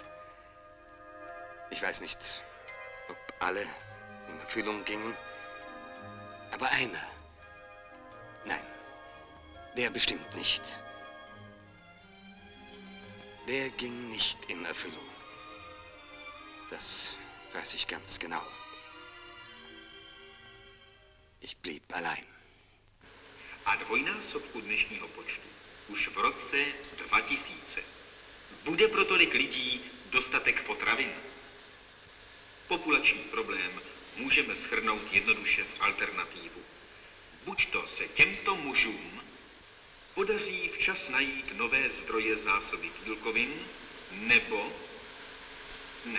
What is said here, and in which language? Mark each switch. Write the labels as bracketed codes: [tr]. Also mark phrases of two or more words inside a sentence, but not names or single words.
[de] Ich weiß nicht, ob alle in Erfüllung gingen, aber einer, nein, der bestimmt nicht. Der ging nicht in Erfüllung. Das weiß ich ganz genau. Ich blieb allein. [cs] A dvojnásobku dnešního počtu už v roce 2000 bude pro tolik lidí dostatek potravin. Populační problém můžeme shrnout jednoduše v alternativu. Buď to se těmto mužům podaří včas najít nové zdroje zásoby bílkovin, nebo ne.